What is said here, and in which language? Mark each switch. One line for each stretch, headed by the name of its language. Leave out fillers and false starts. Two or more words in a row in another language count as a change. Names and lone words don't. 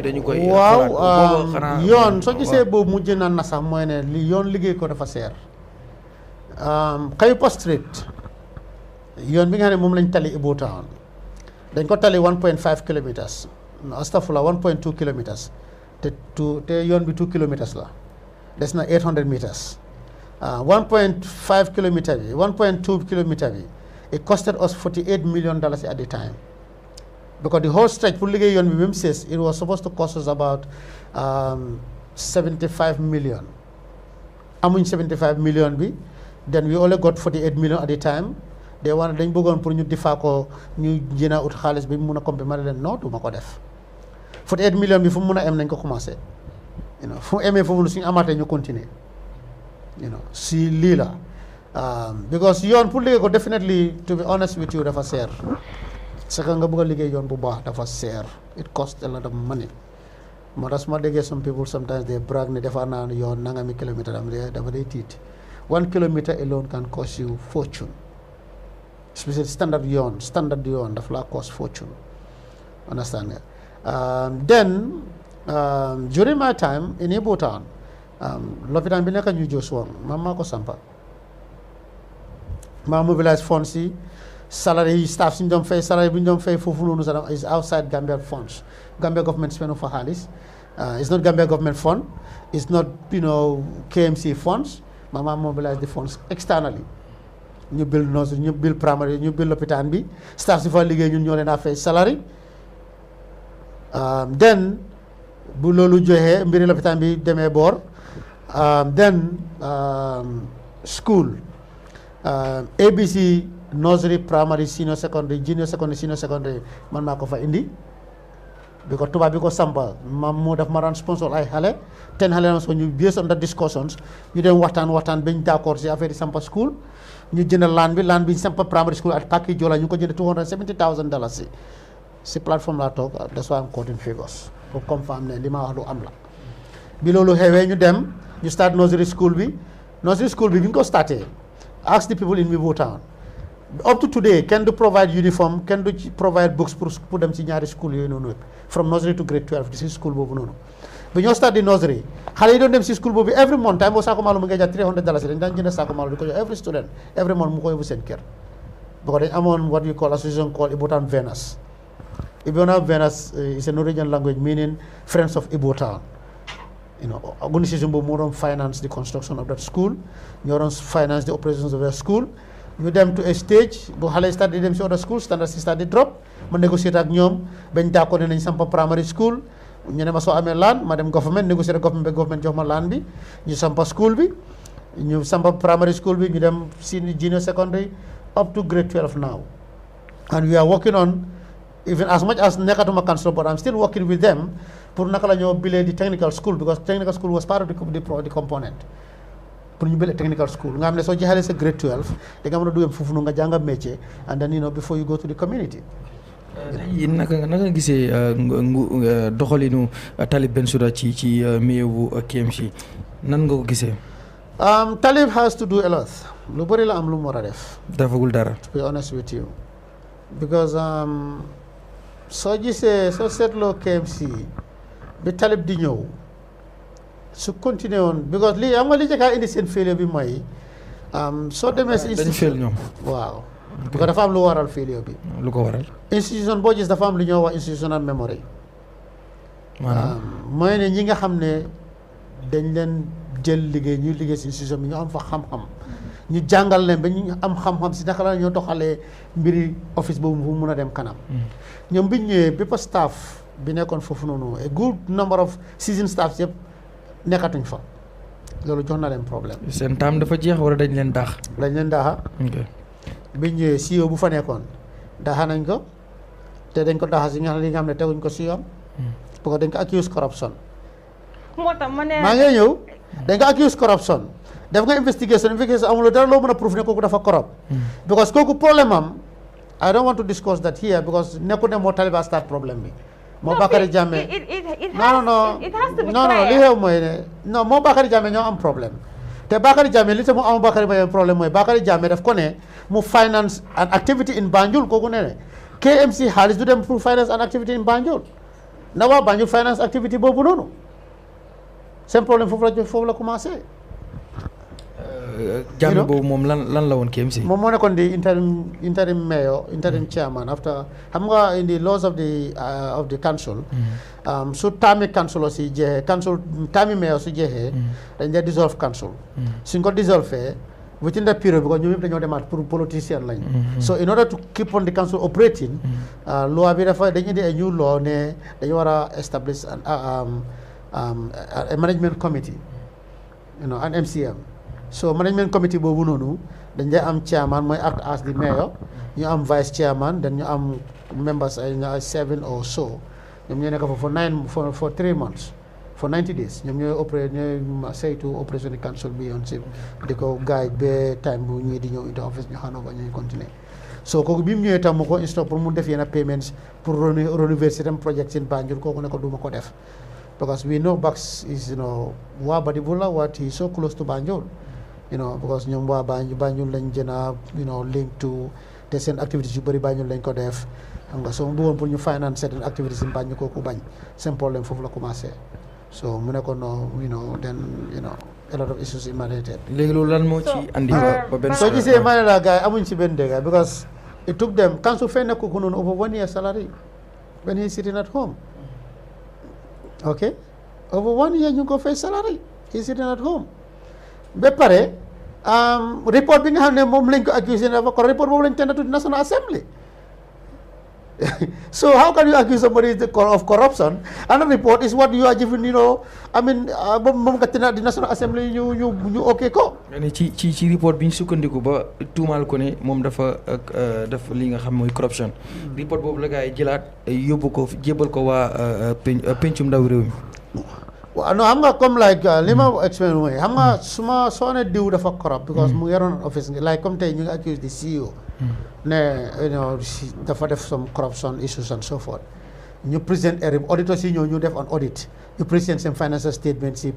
Wolof: waaw yoon soo gisee boobu mujj na sax mooy ne li yoon liggéey ko dafa seer Kayupa Street yoon bi nga xam ne moom lañ tali Ibo Town dañ ko tali 1.5 kilometers astafurlah 1.2 kilometers te yoon bi 2 kilometers la des na 800 meters 1.5 kilometer bi 1.2 kilometer bi
English: it costed us $48 million at the time because the whole stretch
Wolof: pour liggéey yoon bi même
English: says it was supposed to cost us about
Wolof: 75 million amuñ 75 million bi
English: then we only got 48 million at the time
Wolof: dañ bëggoon pour ñu difaa ko ñu jëna ut xaalis bi mu mun a complément leen non du ma ko def 48 million bi fu mu mun a em nañ ko commencé fu mu emee foofu lu suñu amaatee ñu continuer si lii la because yoon pour liggéey ko
English: definitely to be honest with you
Wolof: dafa seer
French: c'est que
Wolof: nga bëgg a liggéey yoon bu baax dafa seer
English: it cost a lot of money
Wolof: moo tax su ma déggee
English: some people sometimes they brag
Wolof: ne defar naa yoon nangami kilomètre dafa day tiit
English: 1 kilometer alone can cost you fortune especially standard
Wolof: yoon daf la
English: cost fortune understand
Wolof: nga
English: then during my time in Ibo Town
Wolof: lopitaan bi nekk ñu jos woon maa ko sampa maa
English: mobilise funds
Wolof: yi salary yi staff si ñu doon fay salary bi ñu doon fay foofu noonu sax
English: is outside Gambia funds Gambia government
Wolof: spend fa xaalis
English: it's not Gambia government fund it's not KMC funds
Wolof: maa
English: mobilise the funds externally
Wolof: ñu
English: build nursery
Wolof: ñu
English: build primary
Wolof: ñu build lopitaan bi staff si fa liggéey ñun ñoo leen a fay salary then bu loolu joxee mbiri lopitaan bi demee boor then
English: school ABC nursery primary senior secondary junior secondary senior secondary
Wolof: man maa ko fa indi because tubaab bi ko sampa moo daf ma daan sponsor ay xale 10 xale na so ñu
English: based on the discussions
Wolof: ñu dem waxtaan bañ d'accord si affaire yi sampa school ñu jënd laan bi sampa
English: primary school at Paki Jola
Wolof: ñu ko jënd $270,000 si plateforme laa toog
English: that's why I'm quoting figures
Wolof: pour confirm ne li ma wax lu am la bi loolu xewee ñu dem ñu start nursery school bi bi ñu ko starté
English: ask the people in Ibo Town up to today
Wolof: kenn du provide uniform kenn du
English: provide books
Wolof: pour dem ci ñaari school yooyu noonu
English: from nursery to grade 12
Wolof: si school boobu noonu bi ñoo start di nursery xale yi doon dem si school boobu
English: every month time
Wolof: boo saako maalo mu ngay jar $300 dañ daan jënd saako maalo di ko jox
English: every student every month
Wolof: mu ko yóbbu seen kër
English: because
Wolof: dañ amoon
English: what you call association called Ibo Town Venas Ibo Town Venas is a Norwegian language meaning friends of Ibo Town organisation
Wolof: boobu moo doon
English: finance the construction of that school
Wolof: ñoo doon
English: finance the operations of that school
Wolof: ñu dem
English: to a stage
Wolof: bu xale start di dem si
English: other school standard
Wolof: si start di drop ma négocier ak ñoom bañ d'accord ne nañ sampa
English: primary school
Wolof: ñu ne ma soo amee laan ma dem government négocier ak government jox ma laan bi ñu sampa school bi ñu sampa primary school bi ñu dem junior secondary
English: up to grade 12 now and we are working on even as much as
Wolof: nekkatuma council
English: but I'm still working with them
Wolof: pour naka la ñoo bilee di
English: technical school because technical school was part of the component
Wolof: pour ñu bilee
English: technical school
Wolof: nga xam ne soo jeexalee sa grade 12 da nga mën a dugg foofu noonu nga jànga métier
English: and then before you go to the community.
Wolof: yéen naka gisee doxalinu Talib Bensouda ci milieu bu KMC nan nga ko gisee. Talib has to do a lot lu bëri la am lu mu war a def. defagul dara.
English: to be honest with you
Wolof: because soo seetloo KMC bi Talib di ñëw su continué woon because lii am nga li jëkkaa indi seen failure bi mooy soo demee si institution ñoom waaw because dafa am lu waral failure bi lu ko waral institution boo gis dafa am lu ñoo wax
English: institutional memory
Wolof: mooy ne ñi nga xam ne dañ leen jël liggéey ñuy liggéey si institution bi ñu am fa xam-xam ñu jàngal leen ba ñu am xam-xam si naka la ñoo doxalee mbiri office boobu mu mun a dem kanam ñoom bi ñu ñëwee bépp staff bi nekkoon foofu noonu
English: a good number of season staffs
Wolof: yëpp nekkatuñ fa loolu jox na leen problème. seen taam dafa jeex wala dañ leen daax. dañ leen daaxa. bi ñu ñëwee CEO bu fa nekkoon daaxa nañ ko te dañ ko daaxa si li nga xam ne teguñ ko si yoon. parce que dañ ko
English: accuse corruption.
Wolof: moo tax ma ne maa ngi ñëw dañ ko
English: accuse corruption
Wolof: def nga investigation amuloo dara loo mën a proof ne kooku dafa corrupt. because kooku problème am
English: I don't want to discuss that here
Wolof: because nekkul ne moo Taliban start problème bi. moo Bakary Jammeh non li xew mooy ne non moo Bakary Jammeh ñoo am problème te Bakary Jammeh li tax mu am Bakary Jammeh problème mooy Bakary Jammeh daf ko ne mu
English: finance an activity in Banjul
Wolof: kooku ne KMC xaalis du dem pour
English: finance an activity in Banjul
Wolof: na waa Banjul
English: finance activity
Wolof: boobu noonu seen problème foofu la commencé. Jammeh boobu moom lan la woon KMC.
English: moom moo nekkoon di interim mayor interim chairman after
Wolof: xam nga
English: in the laws of the council.
Wolof: su taami council si jeexee council taami mayor su jeexee. dañ dee dissolve council. suñ ko dissolve
English: within that period
Wolof: because ñoom ñëpp dañoo demaat pour politicien lañ.
English: so in order to keep on the council operating.
Wolof: loi bi dafa dañu indi
English: a new law
Wolof: ne dañu war a
English: establish a management committee an MCM.
Wolof: so
English: management committee
Wolof: boobu noonu dañ dee am chairman mooy
English: act as the mayor
Wolof: ñu am
English: vice chairman
Wolof: then ñu am members ay 7 or so ñoom ñooy nekk
English: for 3 months for 90 days
Wolof: ñoom ñooy saytu opération di council bi yoon si di ko guide ba time bu ñuy di ñëw
English: into office
Wolof: ñu xanoo ba ñuy continuer so kooku bi mu ñëwee tam mu ko install pour mu def yenn payments pour renouveler
English: system project in Banjul
Wolof: kooku ne ko du ma ko def
English: because we know Bax is waa Badibula what he so close to Banjul
Wolof: because ñoom waa Banjul lañ gën a
English: link to
Wolof: te seen activités yu bëri Banjul lañ ko def xam nga soo mu bëggoon pour ñu finance
English: certain activities in Banjul
Wolof: kooku bañ seen problème foofu la commencé so mu ne ko
English: then a lot of issues emanated.
Wolof: léegi loolu lan moo ci andi ba benn soo gisee ma ne la gars yi amuñ ci benn dégg
English: because it took them council
Wolof: fay nekk ko noonu
English: over 1 year salary when he sitting at home okay over 1 year
Wolof: ñu ko fay
English: salary he sitting at home
Wolof: ba pare
English: report
Wolof: bi nga xam ne moom lañ ko accusé dafa ko
English: report
Wolof: boobu lañ
English: tend to the National Assembly so how can you accuse somebody of corruption and a report is what you are given
Wolof: moom nga tena di
English: National Assembly
Wolof: ñu ok ko ci report bi ñu sukkandiku ba tuumaal ko ne moom dafa def li nga xam mooy corruption report boobu la gars yi jëlaat yóbbu ko jébal ko waa pencum ndaw réew mi waaw non xam nga comme like li ma explain mooy xam nga soo ne diw dafa corrupt because mu yoroon office like comme tey ñu ngi
English: accuse the CEO
Wolof: ne dafa def
English: some corruption issues and so forth
Wolof: ñu present auditors yi ñu def
English: an audit
Wolof: ñu present seen
English: financial statements
Wolof: yi